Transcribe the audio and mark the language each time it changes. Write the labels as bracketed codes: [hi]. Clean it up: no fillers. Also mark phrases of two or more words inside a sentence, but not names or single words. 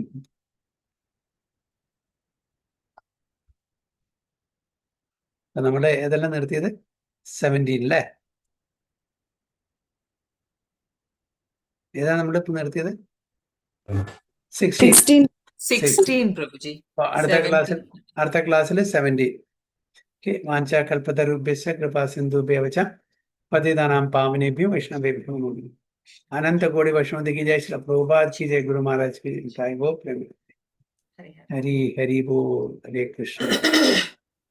[ml] നമ്മുടെ ഏതെല്ലാം നിർത്തിയത്? 17, അല്ലേ? ഏതാണ് നമ്മളിപ്പോ നിർത്തിയത്? 16. 16. 16 Prabhuji. അടുത്ത ക്ലാസ്സിൽ 17. ഓക്കെ. [sa] വാഞ്ചാകൽപതരുഭ്യശ്ച കൃപാ സിന്ധുഭ്യവ ച പതിതാനാം പാവനേഭ്യോ വൈഷ്ണവേഭ്യോ നമോ നമഃ. [hi] अनंत कोटि वैष्णव की जय, श्री प्रभुपाद की जय, गुरु महाराज की जय। वो प्रेम Hari Hari. हरि हरि बोल, हरे कृष्ण।